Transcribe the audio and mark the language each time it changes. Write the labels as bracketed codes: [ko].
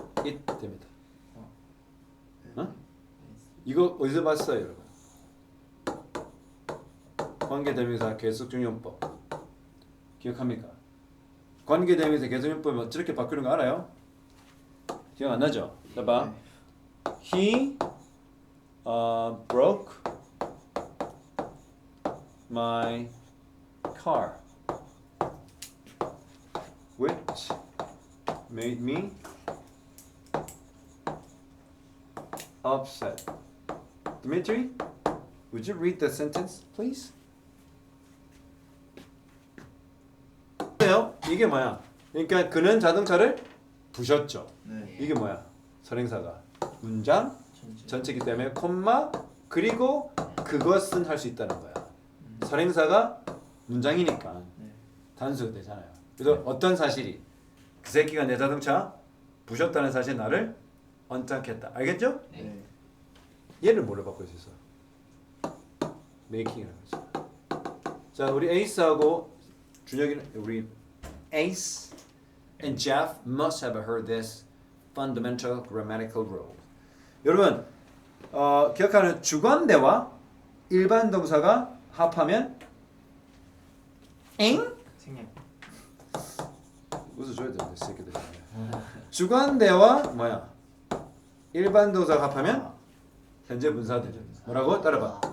[ko] it 됩니다. 어? 이거 어디서 봤어요, 여러분? 관계대명사 계속중용법 기억합니까? 관계대명사 계속중용법 저렇게 바꾸는 거 알아요? 기억 안 나죠? 봐봐. [en] He broke my car, which made me upset. Dmitry, would you read the sentence, please? [ko] 이게 뭐야? 그러니까 그는 자동차를 부셨죠. 네. 이게 뭐야? 선행사가 문장 전체이기 때문에 콤마 그리고 그것은 할 수 있다는 거야. 선행사가 문장이니까 네. 단수가 되잖아요. 그래서 어떤 사실이 그 새끼가 내 자동차 부셨다는 사실이 나를 언짢겠다. 알겠죠? 네. 얘를 뭘로 바꿀 수 있어? 메이킹이라고 했어. 자, 우리 에이스하고 준혁이는 우리 [en] Ace and Jeff must have heard this fundamental grammatical rule. [ko] 여러분, 기억하는 주관대와 일반 동사가 합하면 엥? 생략. 웃어줘야 되는데 새끼들. 주관대와 뭐야? 일반 동사가 합하면 현재 분사되죠. 뭐라고? 따라봐.